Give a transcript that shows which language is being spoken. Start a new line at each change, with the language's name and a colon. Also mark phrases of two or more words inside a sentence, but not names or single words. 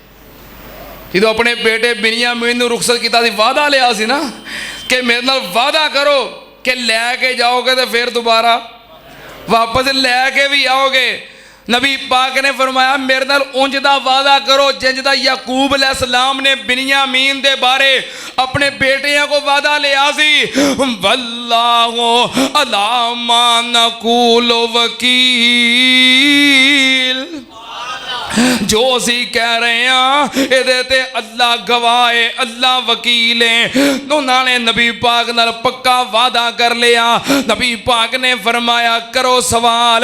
Punjabi: جو اپنے بیٹے بنیامین نوں رخصت کیا سی، وعدہ لیا سی نا کہ میرے نال وعدہ کرو کہ لے کے جاؤ گے تو پھر دوبارہ واپس لے کے بھی آؤ گے. نبی پاک نے فرمایا میرے نال انج دا وعدہ کرو جنج دا یعقوب علیہ السلام نے بنیامین دے بارے اپنے بیٹیاں کو وعدہ لیا سی.
Arabic: والله على ما نقول وكيل.
Punjabi: جو اسی کہہ رہے ہیں یہ اللہ گواہ ہے، اللہ وکیل ہے. انہوں نے نبی پاک نال پکا وعدہ کر لیا. نبی پاک نے فرمایا کرو سوال.